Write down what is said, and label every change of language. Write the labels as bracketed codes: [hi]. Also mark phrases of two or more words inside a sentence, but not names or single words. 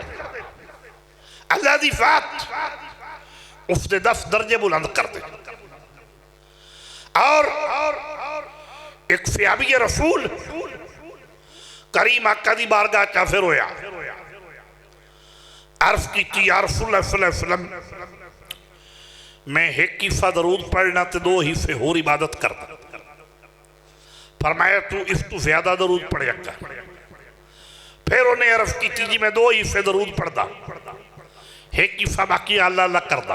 [pa] اللہ دی ذات اوہنے 10 درجے بلند کر دے. اور اک فیابی رسول کریم آقا دی بارگاہ چ حاضر ہویا، عرض کی [ar] يا رسول الله صلى الله عليه وسلم [pa] میں اک حصہ درود پڑھنا تو 2 حصے ہور عبادت کرتا. فرمایا تو اس تو زیادہ درود پڑھیا کر. فیر اونہیں عرض کی جی میں 2 حصے درود پڑھدا، اک حصہ باقی اللہ اللہ کردا.